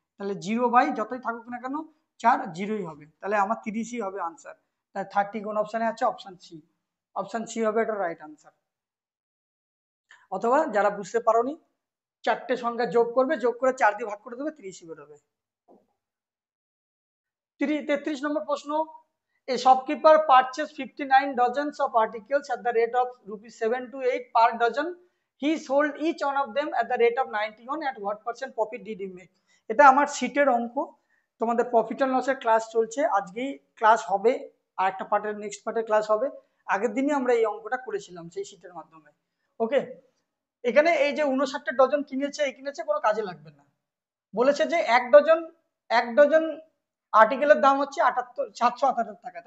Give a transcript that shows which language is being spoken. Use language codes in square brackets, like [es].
[bn] তাহলে 0 বাই যতই থাকুক না কেন 4 0ই হবে। তাহলে আমার 30ই হবে আনসার। তাহলে 30 কোন অপশনে আছে? Option C. অপশন সি হবে এটা রাইট আনসার। অথবা যারা বুঝতে পারোনি, 4টে সংখ্যা যোগ করবে, যোগ করে 4 দিয়ে ভাগ করে দেবে, 30ই বেরোবে। 33 নম্বর প্রশ্ন, [en] A shopkeeper purchase 59 dozens of articles at the rate of rupees 7 to 8 per dozen. He sold each one of them at the rate of 91. At what percent profit did he make? [bn] এটা আমার শীটের অঙ্ক। তোমাদের প্রফিট এন্ড লসের class চলছে, আজকেই class হবে, আর একটা পার্টের নেক্সট পার্টের ক্লাস হবে। আগের দিনই আমরা এই অঙ্কটা করেছিলাম সেই শীটের মাধ্যমে। ওকে, এখানে এই যে 59টা ডজন কিনেছে, এই কিনেছে কোনো কাজে লাগবে না। বলেছে যে এক ডজন আর্টিকেলের দাম হচ্ছে 778 টাকা।